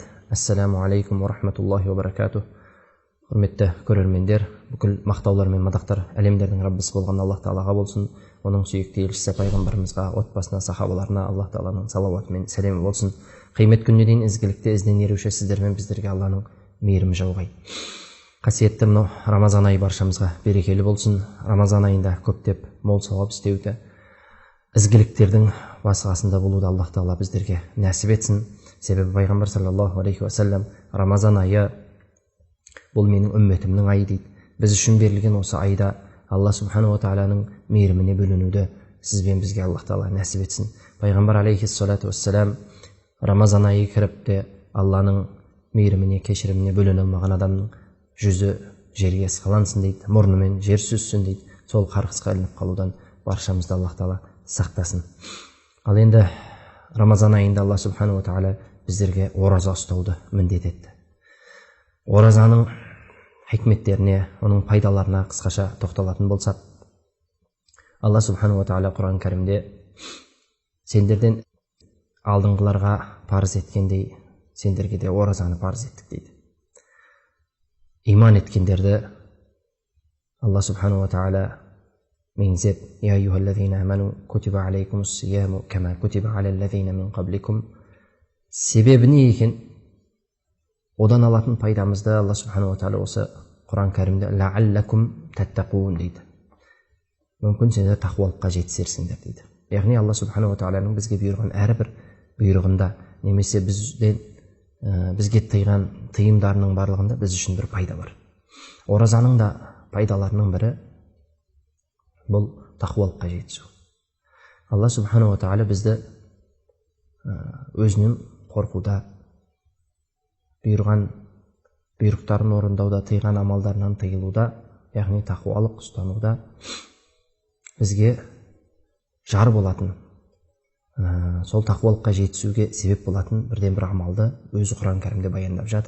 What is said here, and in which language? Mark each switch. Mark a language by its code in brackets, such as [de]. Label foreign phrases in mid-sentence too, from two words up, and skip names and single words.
[ar] السلام عليكم ورحمة الله وبركاته. [kk] Құрметті көрермендер, бүкіл мақтаулар мен мадақтар әлемдердің Раббысы болған Аллах Тағалаға болсын. Оның сүйікті елшісі пайғамбарымызға, отбасына, сахабаларына Аллах Тағаланың салауаты мен сәлемі болсын. Қиямет күніне дейін ізгілікте ізден еруші сіздер мен біздерге Алланың мейірімі жауғай. Қасиетті мынау Рамазан айы баршамызға берекелі болсын. Рамазан айында көптеп мол сауап істеуді, ізгіліктердің басқасында болуды Аллах Тағала біздерге нәсіп етсін. Себебі пайғамбар [ar] صلى الله عليه وسلم [kk] Рамазан айы бұл менің үмметімнің айы дейді. Біз үшін берілген осы айда Алла [ar] سبحانه وتعالى [kk] мейіріміне бөленуді сіз бен бізге Аллах Тағала нәсіп етсін. Пайғамбар [ar] عليه الصلاة والسلام [kk] Рамазан айы кіріп те Алланың мейіріміне, кешіріміне бөлене алмаған адамның жүзі жерге сықалансын дейді, мұрнымен жер сүзсін дейді. Сол қарғысқа ілініп қалудан баршамызды Аллах Тағала сақтасын. Ал енді Рамазан айында Алла [ar] سبحانه وتعالى [kk] біздерге ораза ұстауды міндет етті. Оразаның хикметтеріне, оның пайдаларына қысқаша тоқталатын болсақ, Алла [ar] سبحانه وتعالى [kk] Құран кәрімде сендерден алдыңғыларға парыз еткендей сендерге де оразаны парыз еттік дейді. Иман еткендерді Алла [ar] سبحانه وتعالى [kk] меңзеп, [ar] يا أيها الذين آمنوا كتب عليكم الصيام كما كتب على الذين من قبلكم. [kk] Себебі не екен? Одан алатын пайдамызды Алла [ar] سبحانه وتعالى [kk] осы Құран кәрімде [ar] لعلكم تتقون [kk] дейді. Мүмкін сендер тақуалыққа жетсерсіңдер дейді. Яғни Алла [ar] سبحانه وتعالى [kk] бізге бұйырған әрбір бұйрығында немесе бізге тыйған тыйымдарының барлығында біз үшін бір пайда бар. Оразаның да пайдаларының бірі бұл тақуалыққа жетісу. Алла [ar] سبحانه وتعالى [kk] бізді өзінен қорқуда, бұйырған бұйрықтарын орындауда, тыйған амалдарынан тыйылуда, яғни тақуалық ұстануда бізге жар болатын, сол тақуалыққа жетісуге себеп болатын бірден бір амалды өзі Құран кәрімде баяндап жатыр.